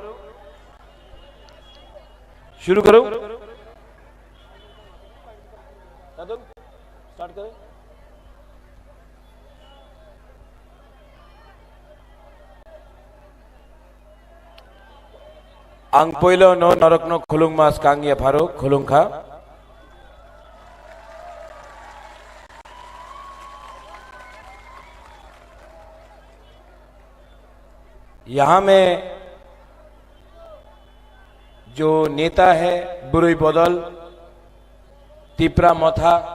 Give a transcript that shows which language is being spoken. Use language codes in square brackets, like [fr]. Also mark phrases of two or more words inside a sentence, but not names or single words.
[hi] शुरू करूं? स्टार्ट करें? [trp] ang poilo no norokno khulung mas kangya pharo khulung kha [hi] यहाँ में जो नेता है बुरुई बदल, तिप्रा मथा,